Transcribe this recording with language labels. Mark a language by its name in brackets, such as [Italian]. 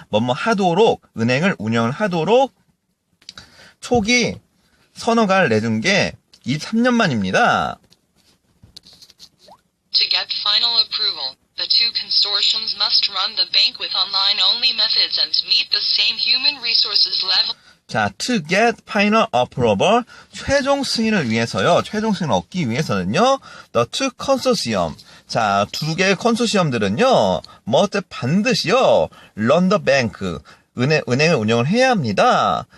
[Korean] 하도록, 은행을 운영을 하도록, 초기 선허가를 내준 게 23년 만입니다. [English] To get final approval, the two consortiums must run the bank with online-only methods and meet the same human resources level. [Korean] 자, [English] to get final approval, [Korean] 최종 승인을 위해서요, 최종 승인을 얻기 위해서는요, [English] the two consortium, [Korean] 자, 두 개의 컨소시엄들은요, 반드시요, [English] run the bank, [Korean] 은행을 운영을 해야 합니다.